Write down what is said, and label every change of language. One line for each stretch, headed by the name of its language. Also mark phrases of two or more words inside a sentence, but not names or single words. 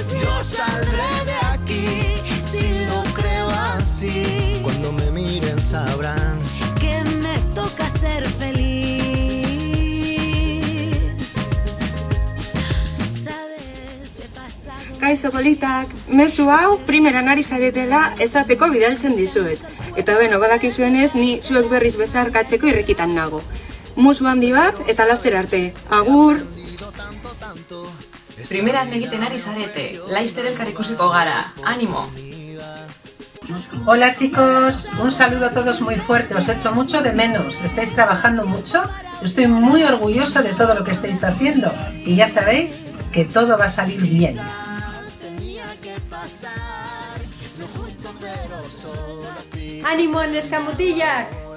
Spanish: Yo saldré de aquí, si lo creo así. Cuando me miren sabrán que me toca ser feliz. Sabes, he pasado.
Basque: Kaixo kolitak, mezu hau primeran ari zaretela esateko bidaltzen dizuet. Eta beno, badakizuenez, ni zuek berriz bezarkatzeko irrikitan nago. Musu handi bat eta laster arte. Agur! Primeran egiten ari zarete, laizter elkar ikusiko gara. Animo!
Spanish: Hola chicos, un saludo a todos muy fuerte, os echo mucho de menos, estáis trabajando mucho, estoy muy orgullosa de todo lo que estáis haciendo y ya sabéis que todo va a salir bien. ¡Ánimo, Neskamutillak!